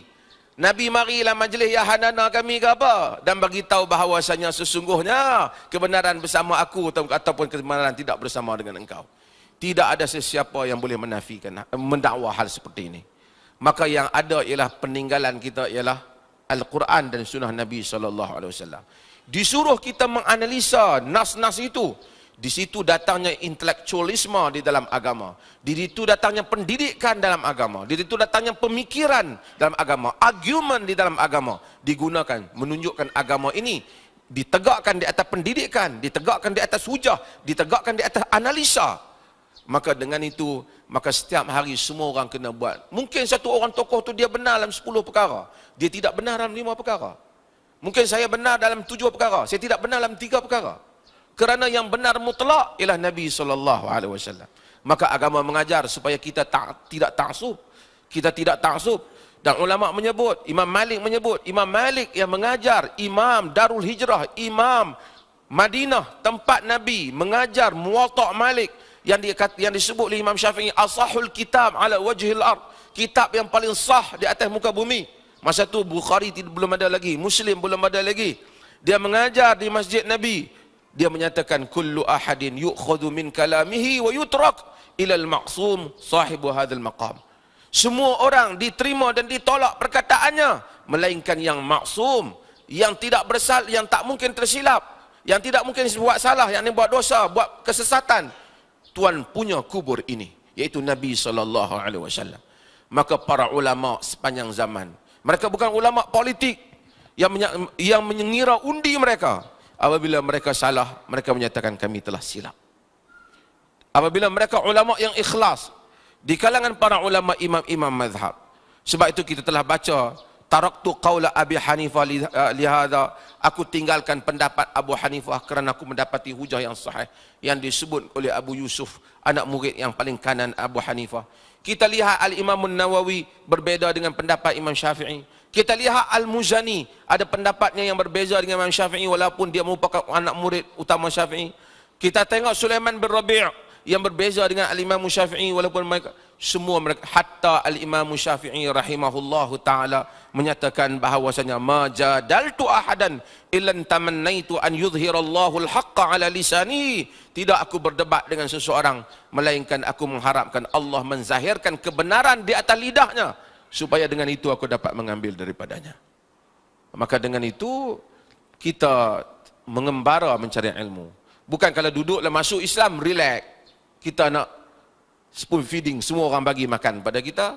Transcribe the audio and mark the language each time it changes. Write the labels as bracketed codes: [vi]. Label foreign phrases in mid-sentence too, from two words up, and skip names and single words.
[ms] Nabi marilah majlis yahanana kami ke apa? Dan bagi tahu bahawasanya sesungguhnya kebenaran bersama aku ataupun kebenaran tidak bersama dengan engkau. Tidak ada sesiapa yang boleh menafikan, mendakwa hal seperti ini. Maka yang ada ialah peninggalan kita ialah Al-Quran dan Sunnah Nabi SAW. Disuruh kita menganalisa nas-nas itu. Di situ datangnya intelektualisme di dalam agama. Di situ datangnya pendidikan dalam agama. Di situ datangnya pemikiran dalam agama. Argumen di dalam agama digunakan menunjukkan agama ini ditegakkan di atas pendidikan, ditegakkan di atas hujah, ditegakkan di atas analisa. Maka dengan itu, maka setiap hari semua orang kena buat. Mungkin satu orang tokoh tu dia benar dalam 10 perkara, dia tidak benar dalam 5 perkara. Mungkin saya benar dalam 7 perkara, saya tidak benar dalam 3 perkara. Kerana yang benar mutlak ialah Nabi SAW. Maka agama mengajar supaya kita tidak taksub. Kita tidak taksub. Dan ulama menyebut, Imam Malik yang mengajar, Imam Darul Hijrah, Imam Madinah, tempat Nabi mengajar Muwatta' Malik, yang disebut oleh Imam Syafi'i [ar] أصح الكتاب على وجه الأرض, [ms] kitab yang paling sah di atas muka bumi. Masa tu Bukhari belum ada lagi, Muslim belum ada lagi. Dia mengajar di Masjid Nabi. Dia menyatakan [ar] كل أحد يؤخذ من كلامه ويترك إلا المعصوم صاحب هذا المقام. [ms] Semua orang diterima dan ditolak perkataannya melainkan yang maksum, yang tidak bersalah, yang tak mungkin tersilap, yang tidak mungkin buat salah, yang buat dosa, buat kesesatan. Tuan punya kubur ini, yaitu Nabi SAW. Maka para ulama sepanjang zaman, mereka bukan ulama politik yang mengira undi mereka. Apabila mereka salah, mereka menyatakan kami telah silap. Apabila mereka ulama yang ikhlas di kalangan para ulama imam-imam mazhab. Sebab itu kita telah baca [ar] تركت قول أبي حنيفة لهذا, [ms] aku tinggalkan pendapat Abu Hanifah kerana aku mendapati hujah yang sahih yang disebut oleh Abu Yusuf, anak murid yang paling kanan Abu Hanifah. Kita lihat Al-Imam Nawawi berbeza dengan pendapat Imam Syafi'i. Kita lihat Al-Muzani ada pendapatnya yang berbeza dengan Imam Syafi'i walaupun dia merupakan anak murid utama Syafi'i. Kita tengok Sulaiman bin Rabi' yang berbeza dengan Al-Imam Syafi'i walaupun mereka hatta Al-Imam Syafi'i [ar] رحمه الله تعالى [ms] menyatakan bahawasanya [ar] ما جادلت أحدا إلا تمنيت أن يظهر الله الحق على لساني. [ms] Tidak aku berdebat dengan seseorang melainkan aku mengharapkan Allah menzahirkan kebenaran di atas lidahnya supaya dengan itu aku dapat mengambil daripadanya. Maka dengan itu kita mengembara mencari ilmu. Bukan kalau duduklah masuk Islam relax, kita nak [en] spoon feeding, [ms] semua orang bagi makan pada kita.